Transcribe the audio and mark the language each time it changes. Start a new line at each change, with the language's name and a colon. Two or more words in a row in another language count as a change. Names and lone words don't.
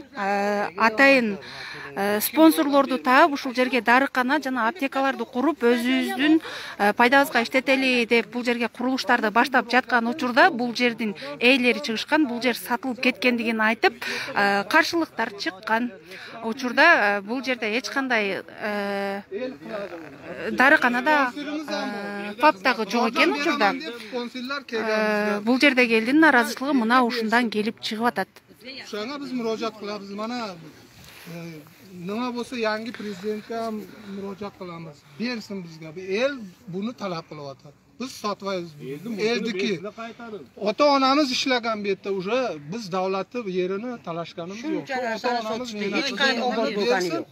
Kyrgyz: Атайын спонсорлорду таап ушул жерге дарыкана жана аптекаларды куруп өзүбүздүн пайдабызга иштетели деп бул жерге курулуштарды баштап жаткан учурда бул жердин ээлери чыгышкан, бул жер сатылып кеткендигин айтып, каршылыктар чыккан. Учурда бул жерде эч кандай дарыканада фаптагы жок экен учурда. Бул жердеги элдин наразычылыгы мына ушундан келип чыгып атат. Ошоңа биз мурожаат кылабыз.
Uzbek: Mana nima bo'lsa yangi prezidentga murojaat qilamiz. Bersin bizga. El buni talab qilyapti. Biz sotmaymiz. Eldiki ota-onamiz ishlagan bu yerda уже biz davlatni yerini talashganimiz yo'q. Ota-onamiz hech qanday obod bo'lgani yo'q.